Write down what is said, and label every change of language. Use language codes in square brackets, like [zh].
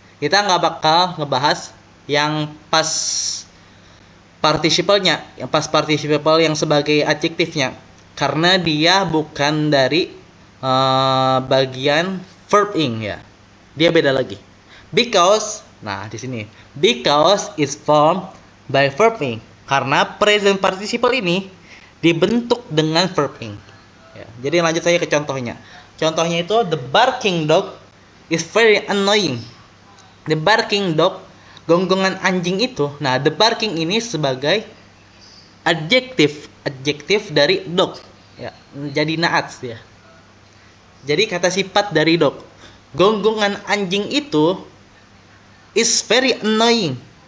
[id] Kita nggak bakal ngebahas yang pas participle-nya, yang pas participle yang sebagai adjektifnya, karena dia bukan dari bagian verb-ing ya. Dia beda lagi. [en] Because, [id] nah di sini, [en] because is formed by verb-ing. [id] Karena present participle ini dibentuk dengan verb-ing. Ya, jadi lanjut saya ke contohnya. Contohnya itu [en] the barking dog is very annoying. The barking dog, [id] gonggongan anjing itu. Nah, the barking ini sebagai adjektif dari dog. Ya, jadi naat ya. Jadi kata sifat dari dog. Gonggongan anjing itu [en] is very annoying.